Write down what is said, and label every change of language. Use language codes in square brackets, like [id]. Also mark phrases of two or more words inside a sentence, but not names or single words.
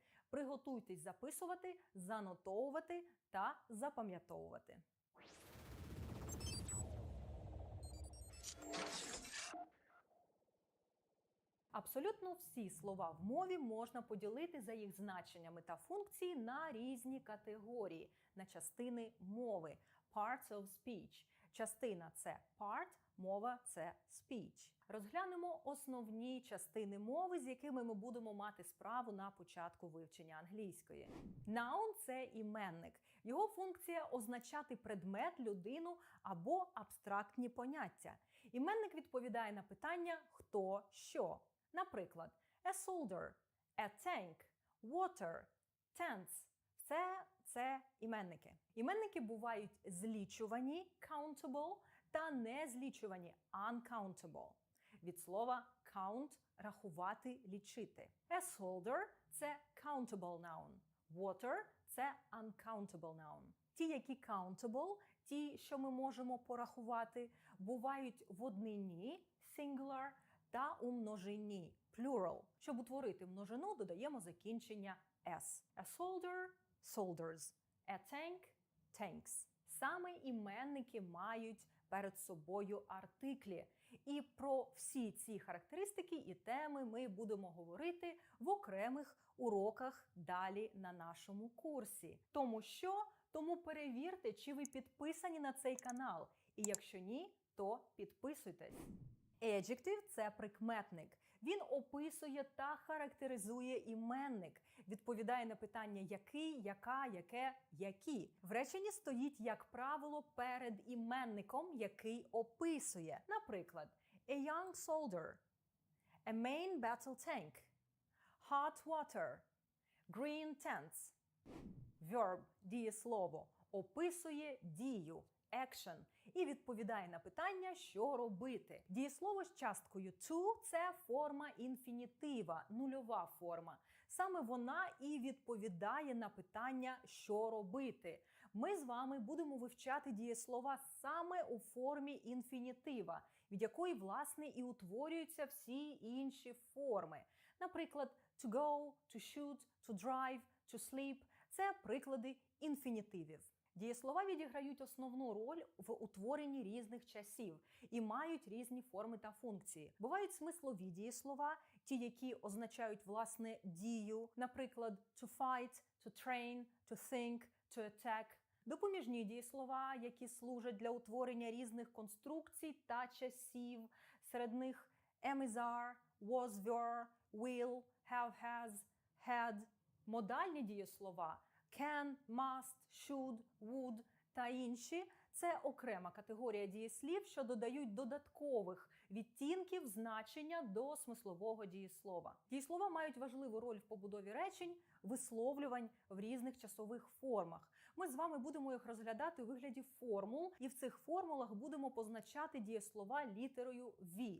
[uk] Приготуйтесь записувати, занотовувати та запам'ятовувати. Абсолютно всі слова в мові можна поділити за їх значеннями та функції на різні категорії, на частини мови. [en] Parts of speech. [uk] Частина – це part, мова – це speech. Розглянемо основні частини мови, з якими ми будемо мати справу на початку вивчення англійської. Noun – це іменник. Його функція – означати предмет, людину або абстрактні поняття. Іменник відповідає на питання «хто», «що». Наприклад, [en] a soldier, a tank, water, tents – [uk] це іменники. Іменники бувають злічувані countable та незлічувані uncountable. Від слова count – рахувати, лічити. [en] A soldier [uk] – це [en] countable noun. Water – [uk] це [en] uncountable noun. [uk] Ті, які countable, ті, що ми можемо порахувати, бувають в однині singular та у множині plural. Щоб утворити множину, додаємо закінчення s. [en] A soldier – soldiers. A tank – tanks. [uk] Саме іменники мають перед собою артиклі. І про всі ці характеристики і теми ми будемо говорити в окремих уроках далі на нашому курсі. Тому перевірте, чи ви підписані на цей канал. І якщо ні, то підписуйтесь. Adjective – це прикметник. Він описує та характеризує іменник, відповідає на питання який, яка, яке, які. В реченні стоїть, як правило, перед іменником, який описує. Наприклад, [en] a young soldier, a main battle tank, hot water, green tents. Verb – [uk] дієслово, описує дію, action, і відповідає на питання, що робити. Дієслово з часткою to – це форма інфінітива, нульова форма. Саме вона і відповідає на питання, що робити. Ми з вами будемо вивчати дієслова саме у формі інфінітива, від якої, власне, і утворюються всі інші форми. Наприклад, [en] to go, to shoot, to drive, to sleep – [uk] це приклади інфінітивів. Дієслова відіграють основну роль в утворенні різних часів і мають різні форми та функції. Бувають смислові дієслова, ті, які означають, власне, дію, наприклад, [en] to fight, to train, to think, to attack. [uk] Допоміжні дієслова, які служать для утворення різних конструкцій та часів. Серед них [en] am, is, are, was, were, will, have, has, had. [uk] Модальні дієслова [en] can, must, should, would [uk] та інші – це окрема категорія дієслів, що додають додаткових відтінків значення до смислового дієслова. Дієслова мають важливу роль в побудові речень, висловлювань в різних часових формах. Ми з вами будемо їх розглядати у вигляді формул, і в цих формулах будемо позначати дієслова літерою V.